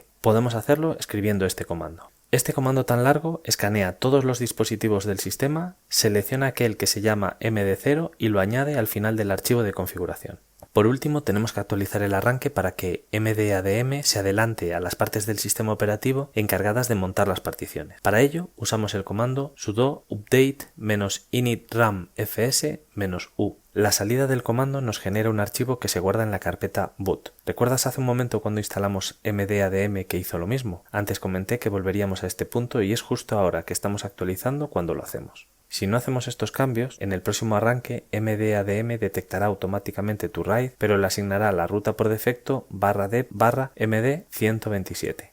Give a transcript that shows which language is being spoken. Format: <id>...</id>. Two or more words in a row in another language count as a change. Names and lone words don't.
<es>Podemos hacerlo escribiendo este comando. Este comando tan largo escanea todos los dispositivos del sistema, selecciona aquel que se llama md0 y lo añade al final del archivo de configuración. Por último, tenemos que actualizar el arranque para que mdadm se adelante a las partes del sistema operativo encargadas de montar las particiones. Para ello, usamos el comando sudo update -initram fs -u. La salida del comando nos genera un archivo que se guarda en la carpeta boot. ¿Recuerdas hace un momento cuando instalamos mdadm que hizo lo mismo? Antes comenté que volveríamos a este punto y es justo ahora que estamos actualizando cuando lo hacemos. Si no hacemos estos cambios, en el próximo arranque mdadm detectará automáticamente tu RAID, pero le asignará la ruta por defecto /dev /md127.</es>